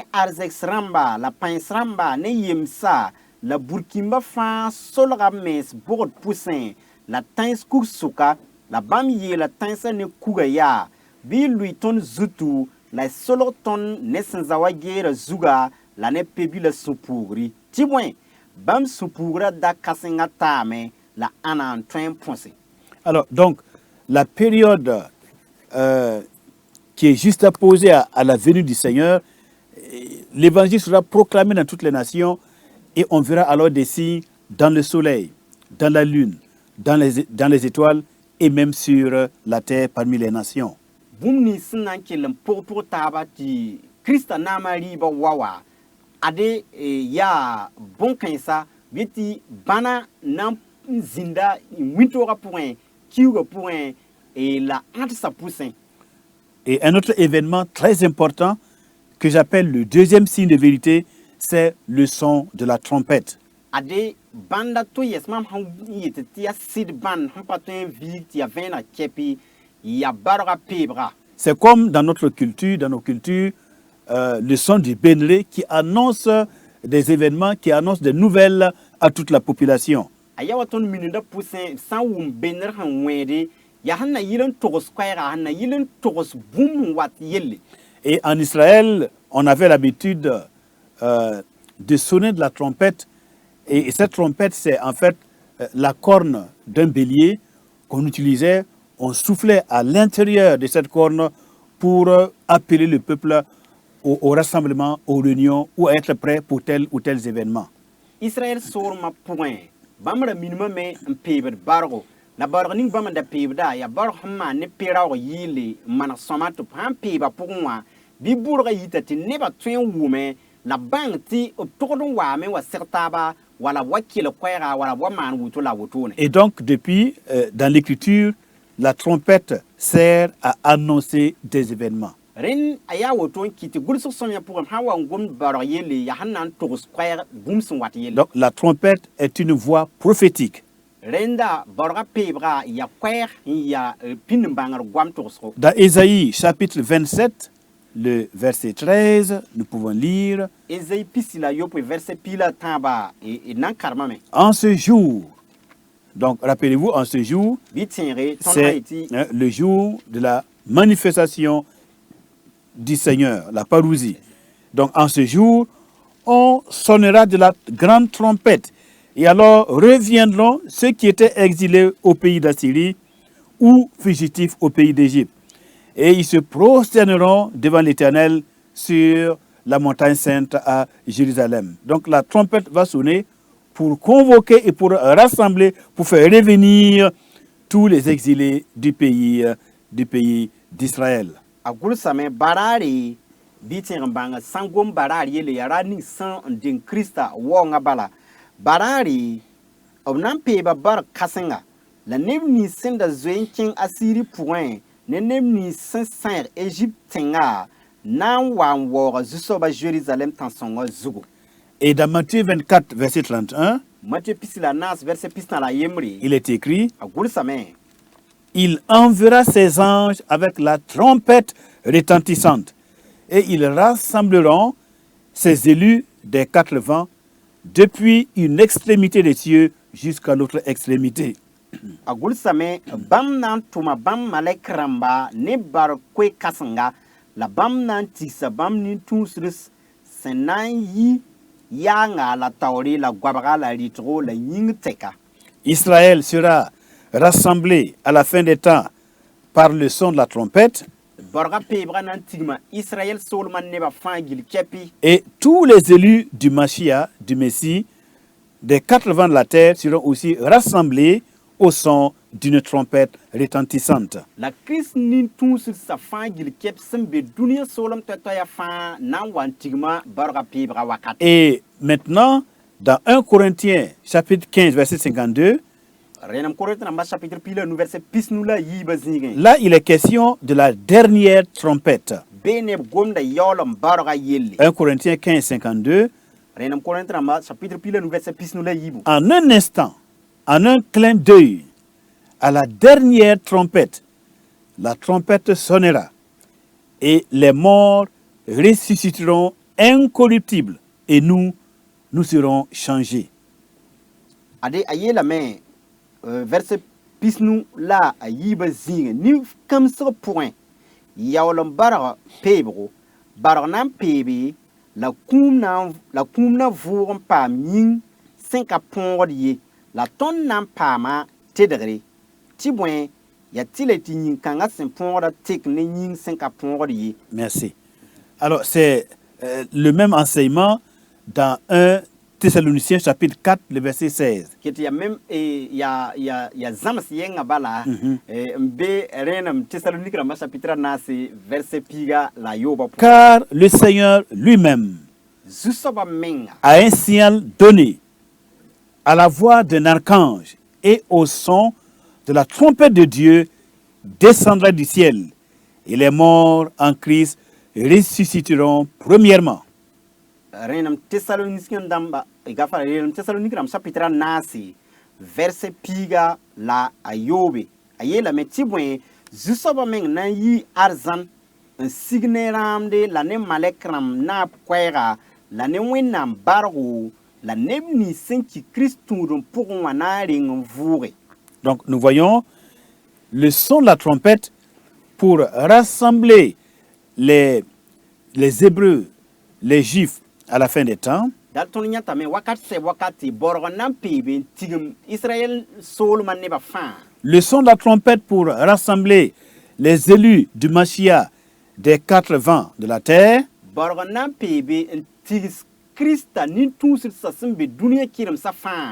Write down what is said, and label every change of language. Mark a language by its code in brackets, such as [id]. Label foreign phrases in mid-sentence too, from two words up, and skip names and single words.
[mos] arzɛks rãmba la pãens rãmba ne yemsa la burkĩmba fãa solga b mens bogd pʋsẽ la tãens kug sʋka la bam yeela tãnsã ne kuga yaa bɩ y lʋɩ tõnd zutu la y solg tõnd ne sẽn za wa geera zuga la ne pe-bila sũ-puugri tɩ bõe bãmb sũ-puugrã da-kãsengã taame la ãna n tõe n põse. [fr] Alors, donc, la période qui est juste opposée à la venue du Seigneur, l'évangile sera proclamé dans toutes les nations et on verra alors des signes dans le soleil, dans la lune, dans les étoiles et même sur la terre parmi les nations. [mos] Bũmb nins sẽn na n kell n pʋg taaba tɩ Krista naamã rɩɩbã wa ade yaa bõn-kãensa bɩ tɩ bãna na n zĩnda wĩntoogã pʋgẽ kiuugã pʋgẽ la ãdsa pʋsẽ. [fr] Et un autre événement très important que j'appelle le deuxième signe de vérité, c'est le son de la trompette. [mos] Ade bãnda to yɛs mam sẽn yetɩ tɩ yaa sɩd bãnd sẽn pa tõe n viig tɩ yaa vẽeneg kɛpɩ ya barga peebga. [fr] C'est comme dans notre culture, dans nos cultures, le son du bénré qui annonce des événements, qui annonce des nouvelles à toute la population. [mos] A ya wa tõnd minenda pʋsẽ sã n wʋm benr sẽn wẽede yaa sẽn na yɩl n togs koɛɛga sẽn na yɩl n togs bũmb n wat yelle. [fr] Et en Israël, on avait l'habitude de sonner de la trompette. Et cette trompette, c'est en fait la corne d'un bélier qu'on utilisait. On soufflait à l'intérieur de cette corne pour appeler le peuple au rassemblement, aux réunions ou à être prêt pour tel ou tel événement. [mos] Israël soormã pʋgẽ bãmb ra minimã me n peebd bargo la barg ning bãmb n da peebda yaa barg sẽn maan ne pe-raoog yɩɩle n maneg sõma tɩ b sãn peeba pʋgẽ wã bɩ bʋrgã yita tɩ nebã tõe n wʋme la bãng tɩ b togd n waame wa seg taaba wala b wa kell koɛɛga wala b wa maan woto la wotone. [fr] Et donc, depuis, dans l'écriture, la trompette sert à annoncer des événements. [mos] Ren a yaa woto n kɩ tɩ gʋlsg sõmyã pʋgẽ sãn wa n gomd barg yelle yaa sẽn na n togs koɛɛg bũmb sẽn wat yelle. [fr] Donc, la trompette est une voix prophétique. [mos] Renda barga peebga ya koɛɛg n ya pĩnd n bãngr goam togsgo. [fr] Dans Ésaïe, chapitre 27, le verset 13, nous pouvons lire [mos] Ésaïe pisi la yopoe verset pila tãaba nan karmame. [fr] en ce jour. Donc, rappelez-vous, en ce jour, [mos] Bɩ tẽege tõnd [fr] c'est Haïti le jour de la manifestation du Seigneur, la parousie. Donc, en ce jour, on sonnera de la grande trompette. Et alors reviendront ceux qui étaient exilés au pays d'Assyrie ou fugitifs au pays d'Égypte. Et ils se prosterneront devant l'Éternel sur la montagne sainte à Jérusalem. Donc la trompette va sonner pour convoquer et pour rassembler, pour faire revenir tous les exilés du pays d'Israël. [mos] a gʋlsame baraare bɩ tẽeg n bãng sãn gom baraar yelle yaa ra ning sẽn n deng Krista waoongã bala baraare b na n peeba barg kãsenga la neb nins sẽn da zoe n kẽng Asiri pʋgẽ ne neb nins sẽn sãeg Égypte tẽngã na n wa n waooga zu-soabã Jérusalem tãn-sõngã zugu. [fr] Et dans Matthieu 24, verset 31, [mos] Matthieu pisi la naas verset pis na la yembre [fr] il est écrit, [mos] a gʋlsame [fr] il enverra ses anges avec la trompette retentissante et ils rassembleront ses élus des quatre vents depuis une extrémité des cieux jusqu'à l'autre extrémité. [mos] a gʋlsame bãmb na n tʋma bãmb malɛk rãmba ne bar koe-kãsenga la bãmb na n tigsa bãmb nin-tũusrs sẽn na n yi yaanga la taoore la goabga la rɩtgo la yĩng tɛka. [fr] Israël sera rassemblé à la fin des temps par le son de la trompette [mos] Barga peebga na n tigma Israël soolmã nebã fãa gil kɛpɩ [fr] et tous les élus du Mashiach, du Messie, des quatre vents de la terre seront aussi rassemblés au son d'une trompette retentissante. [mos] la Kirist nin-tũussã fãa gil kɛp sẽn be dũniyã soolem toɛ-toɛya fãa na n wa n tigma barga peebga wakat. [fr] Et maintenant, dans 1 Corinthiens, chapitre 15, verset 52, [mos] Renam Korinthe namba chapitre pila nu verset pis nu la yiibã zĩigẽ [fr] là, il est question de la dernière trompette. [mos] bee neb gomda yaoolem barga yelle. [fr] 1 Corinthiens 15, 52, [mos] Renam Korinthe namba chapitre pila nu verset pis nu la yiibu. [fr] en un instant, en un clin d'œil, à la dernière trompette, la trompette sonnera et les morts ressusciteront incorruptibles et nous serons changés. [mos] Ade a yeelame verset pisnu la a yiba zĩige ni kamsg pʋgẽ yaool n barg peebgo barg na n peebe la kũum na vʋʋg n paam yĩng sẽn ka põogd ye la tõnd na n paama tedgre tɩ bõe ya tɩ la tɩ yĩn-kãngã sẽn põogda tek ne yĩng sẽn ka põogd ye. [fr] Merci. Alors, c'est le même enseignement dans 1 Thessaloniciens chapitre 4, le verset 16. [mos] Kɩt ya mem ya zãms yɛngã bala n be rẽenem Thessalonique rãmbã chapitre naase verset piiga la yooba pʋgẽ. [fr] Car le Seigneur lui-même [mos] Zu-soabã menga [fr] a un signal donné à la voix d'un archange et au son de la trompette de Dieu descendra du ciel et les morts en Christ ressusciteront premièrement. [mos] rẽenem Thessalonique dãmba gafara rẽenem Thessalonique rãmb chapitre naase verset piiga la a yoobe a yeelame tɩ bõe zu-soabã meng na n yi arzãn n sig ne rãamde la ne malɛk rãmb naab koɛɛga la ne wẽnnaam bargo la neb nins sẽn ki Kirist tũudum pʋgẽ wã na n reng n vʋʋge. [fr] Donc nous voyons le son de la trompette pour rassembler les Hébreux, les Juifs à la fin des temps. [mos] Dal tõnd yãtame wakat sɛ wakate borg n na n peebe n tigim Israël soolmã nebã fãa. [fr] Le son de la trompette pour rassembler les élus du Mashiach des 4 vents de la terre. [mos] Borg n na n peebe n tigs Krista nin-tũusdsã sẽn be dũniyã kɩremsã fãa.